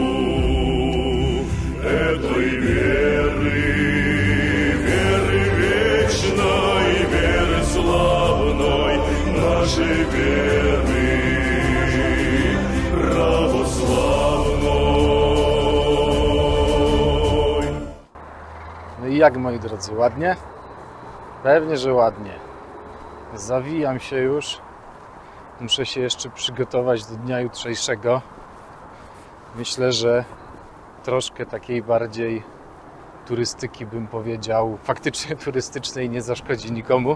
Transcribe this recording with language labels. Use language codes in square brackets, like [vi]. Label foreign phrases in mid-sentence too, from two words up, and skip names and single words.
[ru] этой веры, веры вечной, веры славной, нашей веры православной. [pl] No i jak, moi drodzy, ładnie? Pewnie, że ładnie. Zawijam się już. Muszę się jeszcze przygotować do dnia jutrzejszego. Myślę, że troszkę takiej bardziej turystyki, bym powiedział, faktycznie turystycznej, nie zaszkodzi nikomu.